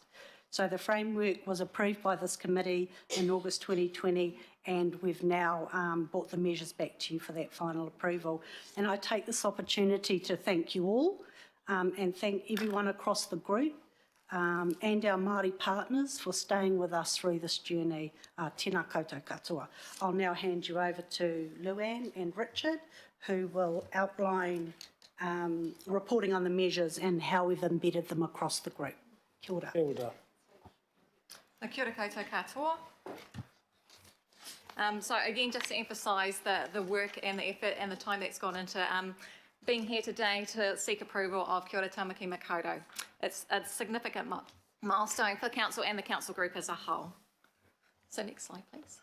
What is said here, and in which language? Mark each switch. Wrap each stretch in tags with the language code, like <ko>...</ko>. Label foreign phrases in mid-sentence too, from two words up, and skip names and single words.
<en>So the framework was approved by this committee in August 2020, and we've now brought the measures back to you for that final approval. And I take this opportunity to thank you all and thank everyone across the group and our Māori partners for staying with us through this journey.</en> <mi>Tēnā koutou katoa.</mi> <en>I'll now hand you over to Luann and Richard, who will outline reporting on the measures and how we've embedded them across the group.</en> <mi>Kia ora. Kia ora. Kia ora koutou katoa.</mi> <en>So again, just to emphasise the work and the effort and the time that's gone into being here today to seek approval of Kia ora Tāmaki Makaurau. It's a significant milestone for Council and the Council group as a whole. So next slide, please.</en>